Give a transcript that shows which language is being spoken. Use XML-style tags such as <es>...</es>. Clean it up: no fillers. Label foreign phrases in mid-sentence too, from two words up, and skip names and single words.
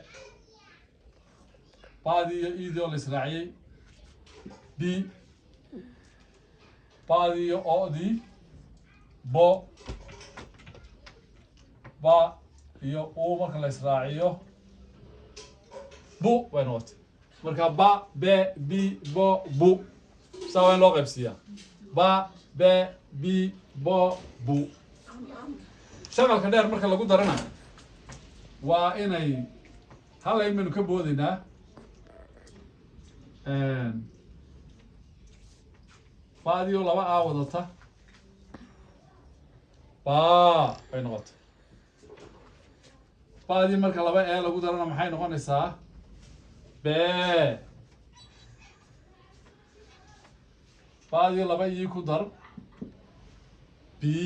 <so>baadi iyo iido la israaciyay b baadi iyo oodi bo ba iyo u marka la israaciyo bu way noqotay marka ba be bi bo bu sawa loo qaybsiyaa ba be bi bo bu shaqalka dheer marka lagu darana waa inay hal aynu ka boodinaa baadiyo laba a wadata ba way noqotay baadi marka laba ee lagu darana maxay noqonaysaa b baadi laba ii ku dar b</so>